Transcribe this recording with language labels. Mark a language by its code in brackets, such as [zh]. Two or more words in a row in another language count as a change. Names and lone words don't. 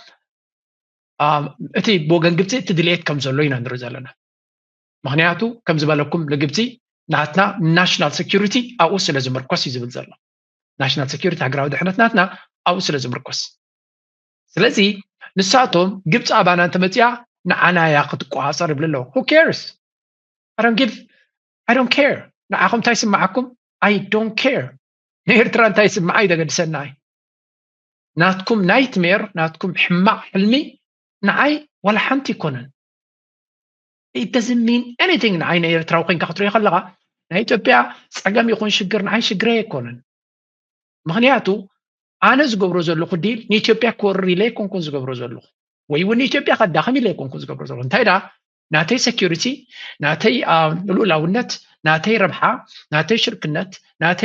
[ti] እቲ ብወገን ግብፂ እቲ ድልየት ከም ዘሎ ኢና ንርኢ ዘለና ምክንያቱ ከም ዝበለኩም ንግብፂ ናትና [en] national security [ti] ኣብኡ ስለ ዝምርኮስ እዩ ዝብል ዘሎ [en] national security [ti] ሃገራዊ ድሕነት ናትና ኣብኡ ስለ ዝምርኮስ ስለዚ ንሳቶም ግብፂ ኣባና እንተመፅያ ንዓና እያ ክትቆፃፀር ይብል ኣለዎ [en] who cares I don't care [ti] ንዓኹም እንታይ ይስማዓኩም [en] I don't care [ti] ንኤርትራ እንታይ ይስማዓ ይደገድሰና ናትኩም ናይትሜር ናትኩም ሕማቅ ሕልሚ ንዓይ ወላ ሓንቲ ይኮነን [en] it doesn't mean anything [ti] ንዓይ ንኤርትራዊ ኮይንካ ክትሪኦ ከለኻ ናይ ኢትዮጵያ ፀገም ይኹን ሽግር ንዓይ ሽግረ ኣይኮነን ምክንያቱ ኣነ ዝገብሮ ዘለኹ ዲል ንኢትዮጵያ ክወርር ኢለ ኣይኮንኩን ዝገብሮ ዘለኹ ወይ እውን ንኢትዮጵያ ከዳኸም ኢለ ኣይኮንኩን ዝገብሮ ዘለኹ እንታይ ዳ ናተይ ሴኪሪቲ ናተይ ልኡላውነት ናተይ ረብሓ ናተይ ሽርክነት ናተይ